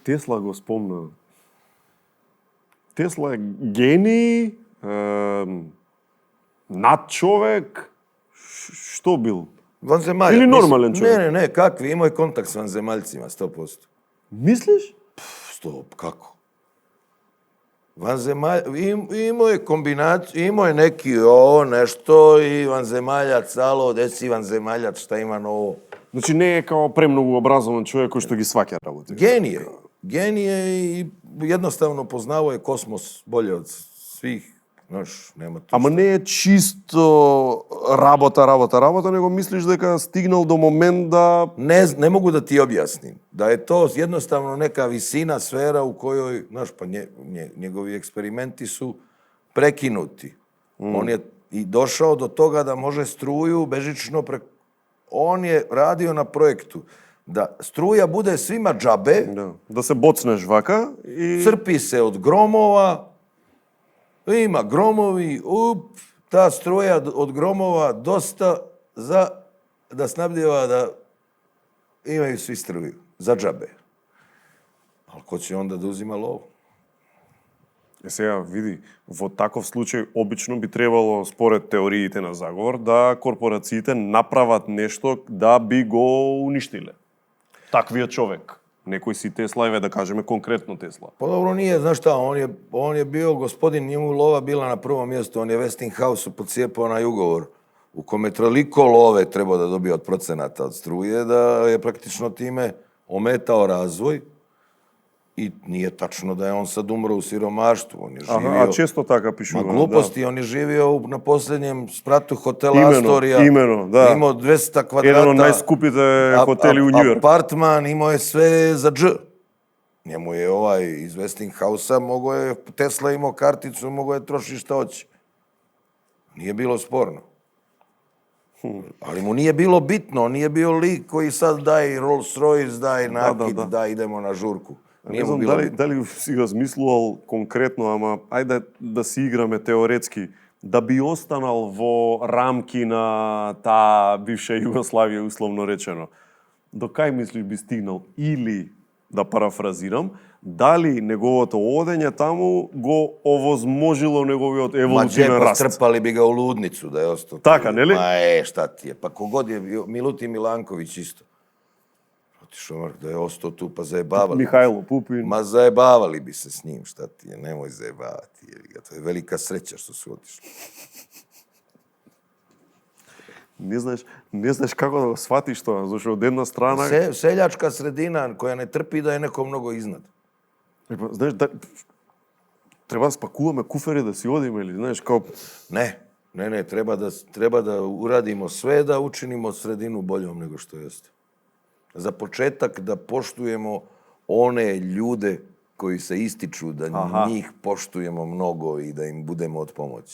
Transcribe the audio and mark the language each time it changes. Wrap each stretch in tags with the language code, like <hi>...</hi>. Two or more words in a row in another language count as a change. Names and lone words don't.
<mk>Тесла го спомна. Тесла е гений, надчовек, што бил?</mk> <sr>Vanzemaljac. Ili normalan čovjek? Ne, kakvi, imao je kontakt s vanzemaljcima, 100%.</sr> <mk>Мислиш?</mk> <sr>Stop, kako? Imao je kombinaciju, imao je neki ovo nešto i vanzemaljac, alo, desi vanzemaljac, šta ima novo?</sr> <mk>Значи не е као премногу образован човек кој што ги сваќа работи.</mk> <sr>Genije i jednostavno poznao je kosmos bolje od svih. Znaš, nema tu</sr> <mk>Ама не е чисто работа, него мислиш дека стигнал до момент да...</mk> <sr>Ne mogu da ti objasnim. Da je to jednostavno neka visina, sfera u kojoj, znaš, pa njegovi eksperimenti su prekinuti. On je i došao do toga da može struju bežično On je radio na projektu da struja bude svima džabe,</sr> <mk>Да се боцнеш вака и...</mk> <sr>crpi se od gromova, ima gromovi, ta struja od gromova dosta</sr> <mk>за да</mk> <sr>snabdjeva da imaju svi struju, za džabe. Ali ko će onda da uzima lovu?</sr> <mk>Сега, види, во таков случај обично би требало, според теориите на заговор, да корпорациите направат нешто да би го уништиле. Таквиот човек. Некој си Тесла, еве да кажеме конкретно Тесла.</mk> <sr>Pa dobro nije, znaš šta, on je bio gospodin, njemu lova bila na prvom mjestu, on je Westinghouse pocijepao na ugovor u kome toliko love trebao da dobije od procenata od struje, da je praktično time ometao razvoj. I nije tačno da je on sad umro u siromaštvu. On je živio... A često</sr> <mk>така пишува.</mk> <sr>Ma gluposti, on je živio na posljednjem spratu hotela Astoria.</sr> <mk>Imeno, да.</mk> <sr>Imao 200 kvadrata. Jedan od</sr> <mk>најскупите хотели</mk> <sr>u New York. Apartman, imao je sve za dž. Njemu je iz Westinghouse-a, Tesla imao karticu, mogao je trošiti šta hoće. Nije bilo sporno. Ali mu nije bilo bitno, on nije bio lik koji sad daj Rolls Royce, daj nakit, daj idemo na žurku.</sr> <mk>Не знам дали си размислувал конкретно, ама ајде да си играме теоретски, да би останал во рамки на таа бивша Југославија, условно речено. До кај мислиш би стигнал? Или, да парафразирам, дали неговото одење таму го овозможило неговиот еволутивен раст?</mk> <sr>Strpali bi ga u ludnicu da je ostao.</sr> <mk>Така, нели?</mk> <sr>Ma šta ti je? Pa kogod je bio, Milutin Milanković isto. Da je ostao tu, pa zajebavali. Mihajlo Pupin. Ma zajebavali bi se s njim, šta ti je, nemoj zajebavati. To je velika sreća što su otišli.</sr> <mk>Не знаеш како да го сватиш тоа, зашто од една страна...</mk> <sr>Seljačka sredina koja ne trpi da je neko mnogo iznad.</sr> <mk>Знаеш, треба да спакуваме куфери да си одиме или, знаеш, као...</mk> <sr>Ne, treba da uradimo sve da učinimo sredinu boljom nego što jeste. Za početak da poštujemo one ljude koji se ističu, da njih poštujemo mnogo i da im budemo od pomoći.</sr>